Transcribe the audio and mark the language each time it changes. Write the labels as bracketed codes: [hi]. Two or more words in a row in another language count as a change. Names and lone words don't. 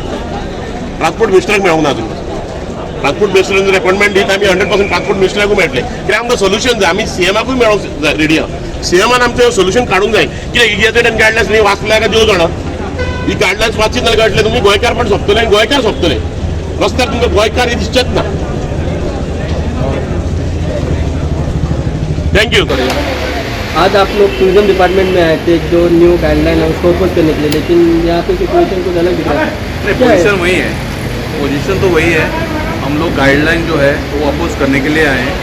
[kok] ट्रान्सपोर्ट मिनिस्टराक मेळोंक ना अजून ट्रान्सपोर्ट मिनिस्टरान जर अपॉइंटमेंट दीत आमी 100% ट्रान्सपोर्ट मिनिस्टराकूय मेळटले कित्याक आमकां सोल्युशन जाय आमी सीएमाकूय मेळोंक जाय रेडी आहा सीएमान आमचें सोल्युशन काडूंक जाय कित्याक इगेजॅटेड गायडलायन्स न्ही वाचल्या काय देव जाणा ही गायडलायन्स वाचीत नाल्यार कळटलें तुमी गोंयकार पण सोंपतले आनी गोंयकार सोंपतले रस्त्यार तुमकां गोंयकार हे दिसचेच ना [en] thank you. [hi] आज आप लोग [en] tourism department [hi] में आए थे जो [en] new guideline [hi] है उसको ओपन करने के लिए लेकिन यहाँ पे सिचुएशन कुछ अलग दिख रहा है नहीं, पोजीशन वही है, पोजीशन तो वही है। हम लोग गाइडलाइन जो है वो अपोज करने के लिए आए हैं।